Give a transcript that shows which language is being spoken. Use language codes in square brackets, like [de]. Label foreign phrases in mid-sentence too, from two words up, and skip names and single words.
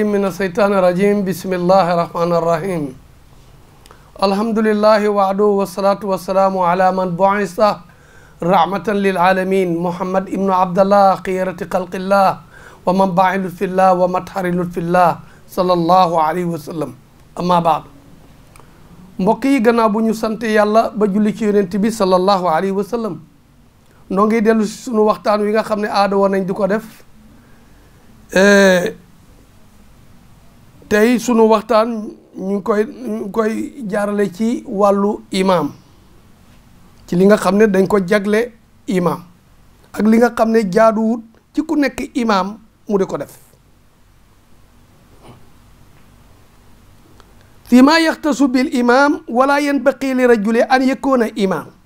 [ar] من الشيطان الرجيم بسم الله الرحمن الرحيم الحمد لله وعده والصلاة والسلام على من بعث رحمة للعالمين محمد ابن عبد الله خيرة خلق الله ومنبع لطف الله ومطهر لطف الله صلى الله عليه وسلم أما بعد [wo] mbokk yi gannaaw bu ñu sant yàlla ba julli ci yonent bi [ar] صلى الله عليه وسلم [wo] noo ngi dellu si sunu waxtaan wi nga xam ne aada woon nañ di ko def tey sunu waxtaan ñu ngi koy jaarale ci wàllu imaam ci li nga xam ne dañ ko jagle imaam ak li nga xam ne jaaduwut ci ku nekk imaam mu di ko def [ar] في ما يختص بالإمام ولا ينبغي للرجل أن يكون إمام